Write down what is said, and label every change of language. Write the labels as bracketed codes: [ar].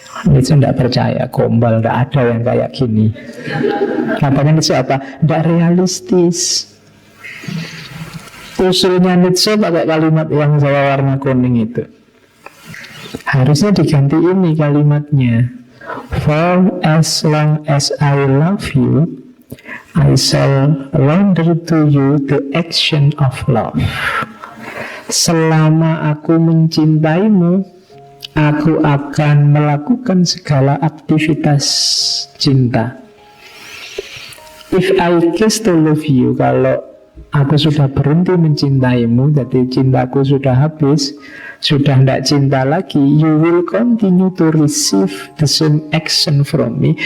[id] Nietzsche tidak percaya, gombal, tidak ada yang kayak gini. Katanya Nietzsche apa? Tidak realistis. Usulnya Nietzsche pakai kalimat yang saya warna kuning itu. Harusnya diganti ini kalimatnya. [en] For as long as I love you, I shall render to you the action of love. [id] Selama aku mencintaimu, aku akan melakukan segala aktivitas cinta. [en] If I cease to love you, [id] kalau aku sudah berhenti mencintaimu, jadi cintaku sudah habis, sudah tidak cinta lagi, [en] you will continue to receive the same action from me.